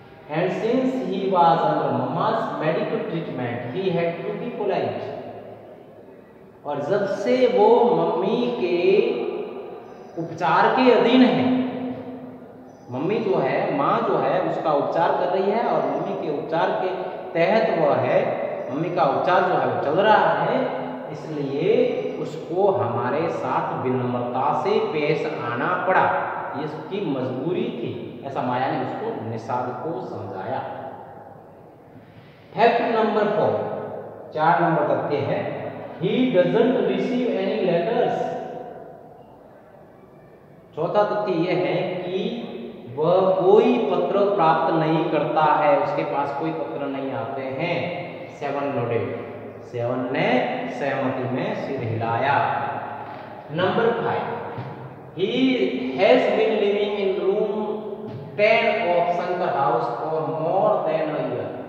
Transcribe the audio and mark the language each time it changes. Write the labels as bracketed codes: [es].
[en] And since he was under mama's medical treatment, he had to be polite। [hi] और जब से वो mummy के उपचार के अधीन है, मम्मी जो है, माँ जो है, उसका उपचार कर रही है और मम्मी के उपचार के तहत वह है, मम्मी का उपचार जो है वो चल रहा है, इसलिए उसको हमारे साथ विनम्रता से पेश आना पड़ा, ये उसकी मजबूरी थी, ऐसा माया ने उसको निषाद को समझाया। फैक्ट नंबर 4, 4 नंबर तथ्य है, [en] he doesn't receive any letters। [hi] चौथा तथ्य यह है कि वह कोई पत्र प्राप्त नहीं करता है, उसके पास कोई पत्र नहीं आते हैं। [en] 7 nodded, [hi] 7 ने सहमति में सिर हिलाया। Number 5, [en] he has been living in room 10 of Shankar house for more than a year.